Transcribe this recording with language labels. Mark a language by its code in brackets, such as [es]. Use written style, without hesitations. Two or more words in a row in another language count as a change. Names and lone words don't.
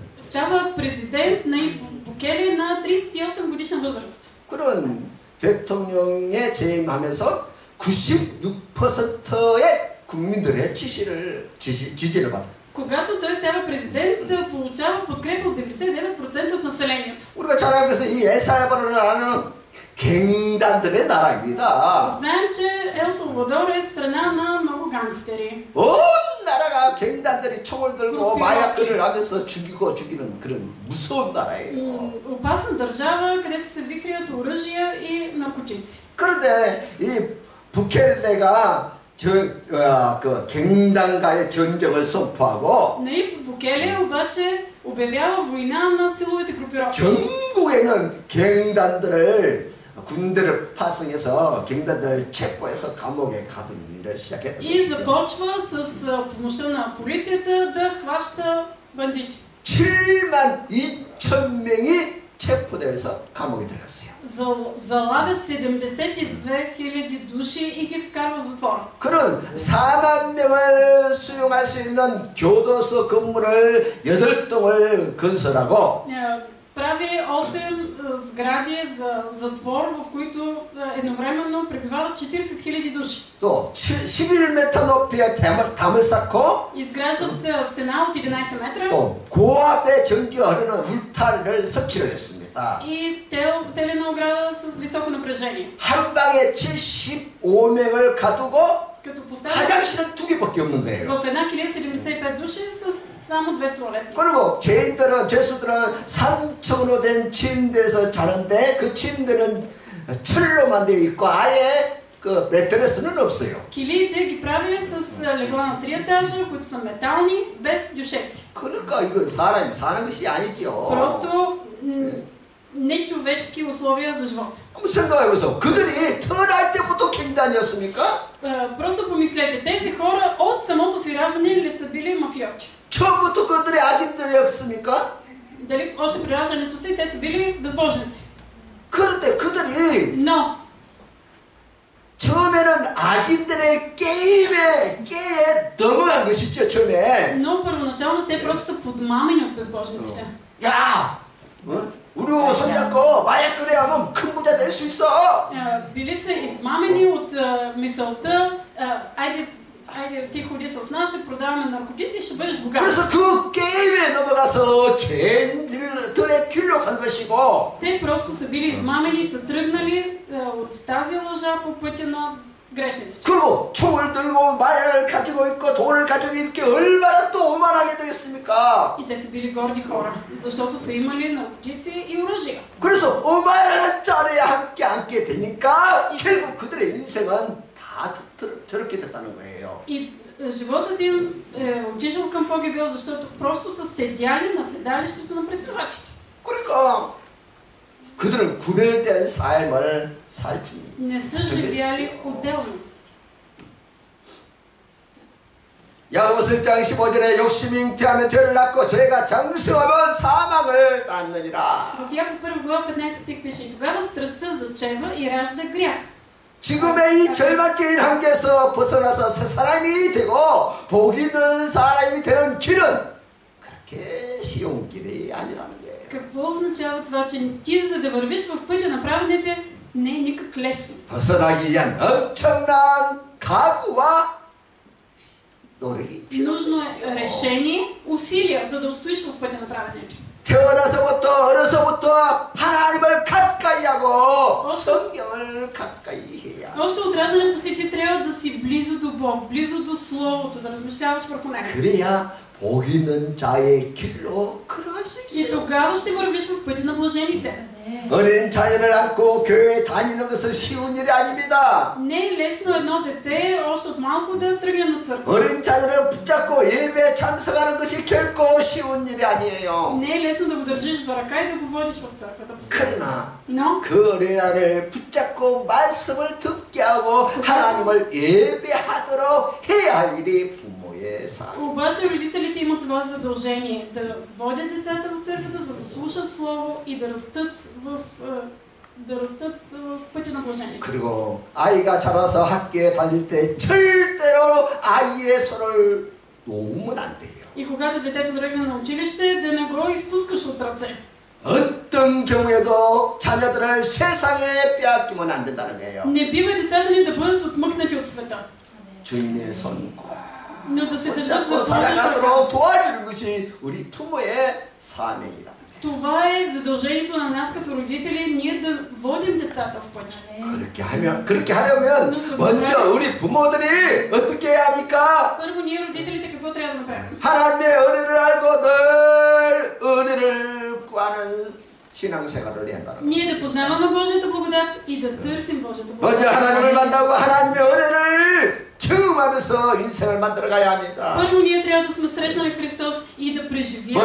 [bg] става президент на Букеле на 38 годишна възраст. [ko] 그런 대통령에 재임하면서 96%의 국민들의 지지를 받았어요. [bg] Когато той става президент, получава подкрепа от 99% от населението. [ko] 우리가 잘 알고 있어요. 이 엘살바도르라는 갱단들의 나라입니다. [bg] Знаем, че Ел Салвадор е страна на много гангстери. [ko] 온 나라가 갱단들이 총을 들고 마약들을 하면서 죽이는 그런 무서운 나라예요. [bg] Опасна държава, където се вихрят оръжия и наркотици. [ko] 그런데 이 부켈레가 그 갱단과의 전쟁을 선포하고 [bg] Наиб Букеле обаче обявява война на силовите групировки. [ko] 전국에는 갱단들을 군대를 파송해서 갱단들을 체포해서 감옥에 가둔 일을 시작했던 И 것이죠. [bg] започва с помощта на полицията да хваща бандити. [ko] 72,000명이 체포돼서 감옥에 들어갔어요. [bg] Залавя 72,000 души и ги вкарва в затвора. [ko] 그는 4만 명을 수용할 수 있는 교도소 건물을 8동을 건설하고 [bg] Прави 8 сгради за затвор, в които едновременно пребивават 40,000 души. [ko] 또 11m 높이의 담을 쌓고 [bg] Изграждат стена от 11 метра [ko] 또 고압의 전기가 흐르는 울타리를 설치를 했습니다. [bg] и телена ограда с високо напрежение. [ko] 한 방에 75명을 가두고 [bg] Като поставят [ko] 화장실은 2개밖에 없는 거예요. [bg] в една килия 75 души с само 2 туалетни. [ko] 그리고 죄수들은 3층으로 된 침대에서 자는데 그 침대는 철로만 되어 있고 아예 그 매트리스는 없어요. [bg] Килиите ги прави с легла на 3 етажа, които са метални, без дюшеци. [ko] 그러니까 이건 사람이 사는 것이 아니죠. [bg] Просто нечовешки условия за живот. [ko] 한번 생각해보세요. 그들이 태어날 때부터 갱단이었습니까? [bg] Просто помислете, тези хора от самото си раждане ли са били мафиоти? [ko] 처음부터 그들이 악인들이었습니까? [bg] Дали още при раждането си те са били безбожници? [ko] 그런데 그들이 Но 처음에는 악인들의 깨에 넘어간 것이죠. 처음에 [bg] Но първоначално те просто са подмамени от безбожниците. [ko] 야, 우리 손잡고 마약 거래하면 큰 부자 될 수 있어. [bg] Били са измамени от мисълта, айде ти ходи с нас, ще продаваме наркотици и ще бъдеш богат. [ko] 그래서 그 게임에 넘어가서 죄인들의 길로 간 것이고 [bg] Те просто са били измамени и са тръгнали от тази лъжа по пътя на грешниците. [ko] 그리고 총을 들고 마약을 가지고 있고 돈을 가지고 있게 얼마나 또 오만하게 되겠습니까? [bg] И те са били горди хора, защото са имали наркотици и оръжия. [ko] 그래서 오만한 자리에 함께 앉게 되니까 결국 그들의 인생은 다 저렇게 됐다는 거예요. [bg] И животът им е отишъл към погибел, защото просто са седяли на седалището на престъпвачите. [ko] 그러니까 그들은 구별된 삶을 살지. [bg] Не са живяли отделно. [ko] 야고보서 1장 15절에 욕심이 잉태하면 죄를 낳고 죄가 장성하면 사망을 낳느니라. [bg] В Яков 1 глава 15 стих пише: и тогава страстта зачева и ражда грях. [ko] 지금의 이 절망적인 한계에서 벗어나서 새 사람이 되고 복 있는 사람이 되는 길은 그렇게 쉬운 길이 아니라는 거예요. [bg] Какво означава това, че ти за да вървиш в пътя на праведните не е никак лесно? [ko] 벗어나기 위한 엄청난 각오와 노력이 [bg] Нужно е [ko] 필요하죠. [bg] решение, усилия, за да устоиш в пътя на праведните. [ko] 태어나서부터 어려서부터 하나님을 가까이 하고 성경을 가까이 해야. [bg] Още от раждането си ти трябва да си близо до Бог, близо до Словото, да размишляваш върху него. [ko] 그래야 복 있는 자의 길로 걸어갈 수 И 있어요. [bg] тогава ще вървиш в пътя на блажените. [ko] 어린 자녀를 안고 교회에 다니는 것은 쉬운 일이 아닙니다. [bg] Не е лесно едно дете още от малко да тръгне на църква. [ko] 어린 자녀를 붙잡고 예배에 참석하는 것이 결코 쉬운 일이 아니에요. [bg] Не е лесно да го държиш за ръка и да го водиш в църквата. [ko] 그러나 Но 그 어린아이를 붙잡고 말씀을 듣게 하고 하나님을 예배하도록 해야 할 일이 부모의 삶. [bg] обаче родителите имат това задължение да водят децата в църквата, за да слушат слово и да растат в пътя на блажението. [ko] 그리고 아이가 자라서 학교에 다닐 때 절대로 아이의 손을 놓으면 안 돼요. [bg] И когато детето тръгне на училище, да не го изпускаш от ръце. [ko] 어떤 경우에도 자녀들을 세상에 빼앗기면 안 된다는 거예요. [bg] Не бива децата ни да бъдат отмъкнати от света, [ko] 주님의 손 [bg] но да се държат за [ko] 붙잡고 [bg] Божията ръка. [ko] 살아가도록 도와주는 것이 우리 부모의 사명이라. [bg] Това е задължението на нас като родители, ние да водим децата в пътя. [ko] 그렇게 하려면 먼저 우리 부모들이 어떻게 해야 합니까? [bg] Първо, ние родителите какво трябва да направим? [ko] 하나님의 은혜를 알고 늘 은혜를 구하는 신앙생활을 해야 한다는 거예요. [bg] Ние да познаваме Божията благодат и да търсим Божията [ko] 먼저 하나님을 [bg] благодат. [ko] 만나고 하나님의 은혜를 경험하면서 인생을 만들어가야 합니다. [bg] Първо, ние трябва да сме срещнали Христос и да преживяваме.